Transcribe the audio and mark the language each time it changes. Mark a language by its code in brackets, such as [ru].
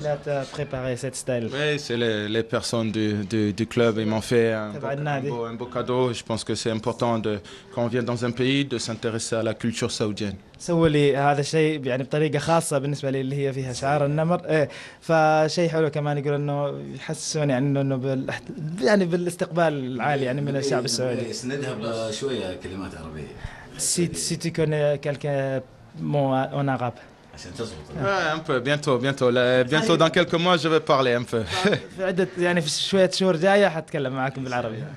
[fr] لا préparé cette style. Oui, c'est les personnes du club. Ils m'ont fait un beau cadeau. Je pense que c'est important quand on vient dans un pays de s'intéresser à la culture saoudienne. [ar] سووا لي هذا الشيء يعني بطريقه خاصه بالنسبه لي اللي هي فيها شعار النمر، فشيء حلو كمان يقول انه يحسسون يعني انه يعني بالاستقبال العالي يعني من الشعب السعودي. اسندها بشويه كلمات عربيه. [fr] Si tu connais quelques mots en arabe. [ar] عشان تزبط. [fr] Un peu, bientôt dans quelques mois je vais parler un peu. [ar] في عدة يعني في شوية شهور جاية حتكلم معاكم بالعربي.